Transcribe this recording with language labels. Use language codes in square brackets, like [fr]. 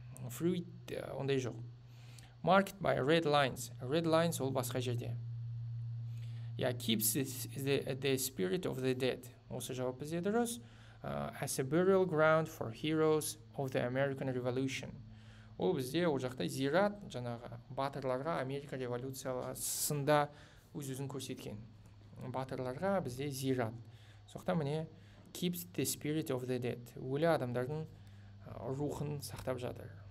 [kk] Fruit ондай жоқ. [en] Marked by red lines. [kk] Red lines ол басқа жерде. [en] Keeps the spirit of the dead. [kk] Осы жауап бізде дұрыс. [en] As a burial ground for heroes of the American Revolution. [kk] Ол бізде ол жақта зират, жаңағы батырларға Америка революциясында өз-өзін көрсеткен. Батырларға бізде зират. Соқта міне [en] keeps the spirit of the dead. [kk] Өлі адамдардың рухын сақтап жатыр.